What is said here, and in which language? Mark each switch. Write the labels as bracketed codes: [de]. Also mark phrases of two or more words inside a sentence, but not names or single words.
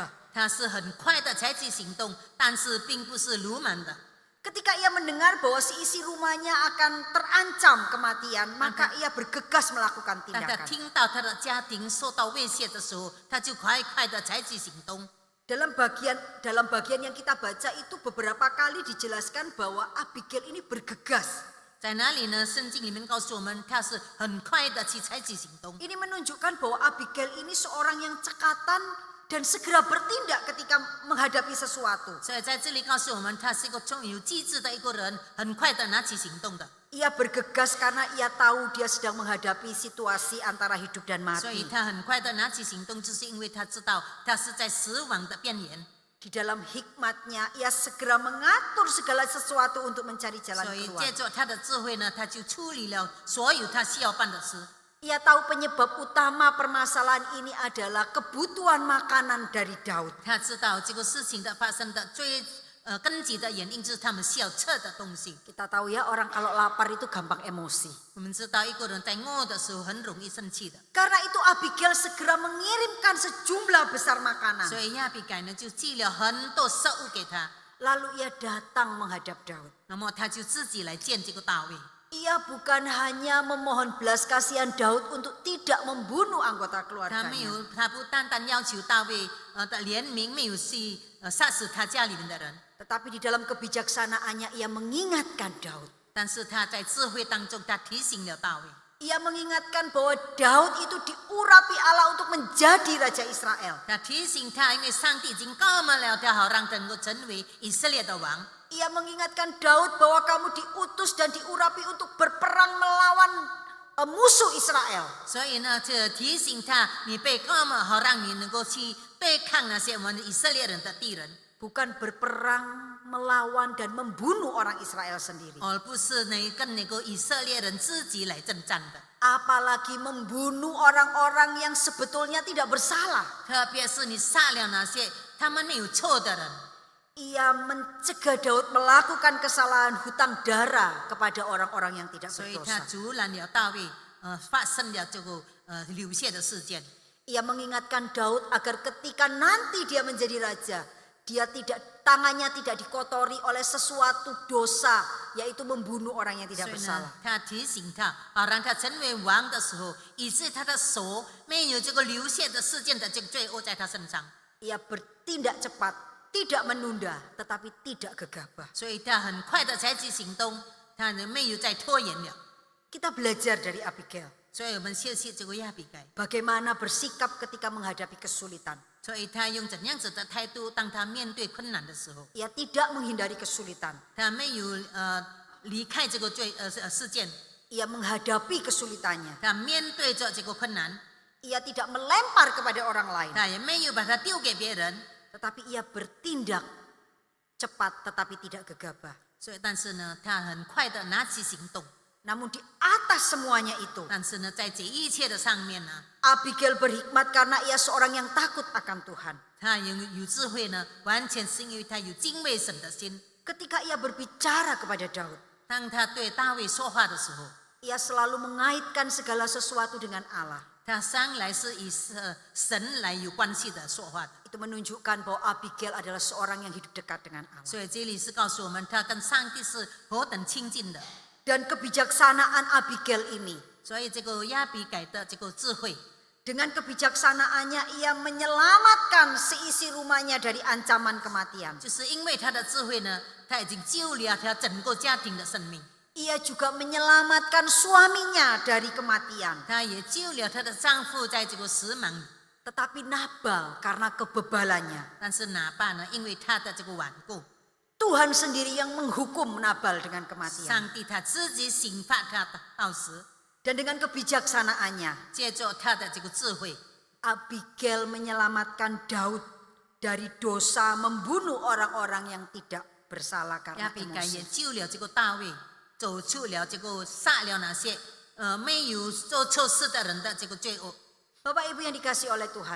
[zh] 他是很快的采取行动，但是并不是鲁莽的。 [id] Ketika ia mendengar bahwa si isi rumahnya akan terancam kematian, maka ia bergegas melakukan [zh] 当他 [id] tindakan. [zh] 听到他的家庭受到威胁的时候，他就快快的采取行动。 [id] Dalam bagian yang kita baca itu beberapa kali dijelaskan bahwa Abigail ini bergegas. [zh] 在哪里呢？圣经里面告诉我们，他是很快的去采取行动。 [id] Ini menunjukkan bahwa Abigail ini seorang yang cekatan dan segera bertindak ketika menghadapi sesuatu. [zh] 所以在这里告诉我们，他是一个有机智的一个人，很快的拿起行动的。 [id] Ia bergegas karena ia tahu dia sedang menghadapi situasi antara hidup dan [zh] 所以 [id] mati. [zh] 他很快的拿起行动，就是因为他知道他是在死亡的边缘。 [id] Di dalam hikmatnya ia segera mengatur segala sesuatu untuk mencari jalan [zh] 所以 [id] keluar. [zh] 借着他的智慧呢，他就处理了所有他需要办的事。 [id] Ia tahu penyebab utama permasalahan ini adalah kebutuhan makanan dari Daud. [zh] 他知道这个事情的发生的最根基的原因就是他们需要吃的东西。 [id] Kita tahu ya orang kalau lapar itu gampang emosi. [zh] 我们知道一个人在饿的时候很容易生气的， [id] Karena itu Abigail segera mengirimkan sejumlah besar makanan. [zh] 所以亚比该呢就寄了很多食物给他， [id] Lalu ia datang menghadap Daud. [zh] 那么他就自己来见这个大卫。 [id] Ia bukan hanya memohon belas kasihan Daud untuk tidak membunuh anggota [zh] 他 [id] keluarganya. [zh] 没有，他不单单要求大卫的怜悯，没有去杀死他家里面的人， [id] Tetapi di dalam kebijaksanaannya ia mengingatkan Daud. [zh] 但是他在智慧当中，他提醒了大卫， [id] Ia mengingatkan bahwa Daud itu diurapi Allah untuk menjadi Raja Israel. [zh] 他提醒他，因为上帝已经告满了他，好让能够成为以色列的王。 [id] Ia mengingatkan Daud bahwa kamu diutus dan diurapi untuk berperang melawan musuh Israel. [zh] 所以呢，这提醒他，你被告满，好让你能够去对抗那些我们以色列人的敌人， [id] Bukan berperang melawan dan membunuh orang Israel sendiri. [zh] 而不是跟那个以色列人自己来征战的。 [id] Apalagi membunuh orang-orang yang sebetulnya tidak bersalah. [zh] 特别是你杀了那些他们没有错的人。 [id] Ia mencegah Daud melakukan kesalahan hutang darah kepada orang-orang yang tidak [zh] 所以他 [id] berdosa. [zh] 阻拦了大卫，发生了这个流血的事件。 [id] Ia mengingatkan Daud agar ketika nanti dia menjadi raja, tangannya tidak dikotori oleh sesuatu dosa, yaitu membunuh orang yang [zh] 所 [id] tidak [zh] 以 [id] bersalah. [zh] 呢，他提醒他，好让他成为王的时候，以致他的手没有这个流血的事件的这个罪恶在他身上。 [id] Ia bertindak cepat, tidak menunda, tetapi tidak gegabah. [zh] 所以他很快的采取行动，他呢没有再拖延了。 [id] Kita belajar dari Abigail, [zh] 所以我们学习这个亚比该， [id] bagaimana bersikap ketika menghadapi kesulitan. [zh] 所以他用怎样子的态度，当他面对困难的时候， [id] Ia tidak menghindari kesulitan. [zh] 他没有离开这个事件， [id] Ia menghadapi kesulitannya. [zh] 他面对着这个困难， [id] Ia tidak melempar kepada orang lain, [zh] 他也没有把它丢给别人。 [id] tetapi ia bertindak cepat tetapi tidak gegabah. [zh] 所以，但是呢，他很快的拿起行动。 [id] Namun di atas semuanya itu, [zh] 但是呢，在这一切的上面呢， [id] Abigail berhikmat karena ia seorang yang takut akan Tuhan. [zh] 他有智慧呢，完全是因为他有敬畏神的心。 [id] Ketika ia berbicara kepada Daud, [zh] 当他对大卫说话的时候， [id] ia selalu mengaitkan segala sesuatu dengan Allah. [zh] 他向来是以神来有关系的说话的。 [id] Itu menunjukkan bahwa Abigail adalah seorang yang hidup dekat dengan Allah. [zh] 所以这里是告诉我们，他跟上帝是何等亲近的。 [id] Dan kebijaksanaan Abigail ini, [zh] 所以这个亚比改的这个智慧， [id] dengan kebijaksanaannya ia menyelamatkan seisi rumahnya dari ancaman kematian. [zh] 就是因为他的智慧呢，他已经救了他整个家庭的生命， [id] Ia juga menyelamatkan suaminya dari kematian. [zh] 他也救了他的丈夫在这个死亡里。 [id] Tetapi Nabal karena kebebalannya, [zh] 但是哪怕呢，因为他的这个顽固， [id] Tuhan sendiri yang menghukum Nabal dengan kematian. [zh] 上帝他自己刑罚他的到死， [id] Dan dengan kebijaksanaannya, [zh] 借着他的这个智慧， [id] Abigail menyelamatkan Daud dari dosa membunuh orang-orang yang tidak bersalah [zh] 亚 [id] karena [zh] 比该也 [id] emosi. [zh] 救了这个大卫，走出了这个杀了那些没有做错事的人的这个罪恶。 [id] Bapak Ibu yang dikasihi oleh Tuhan,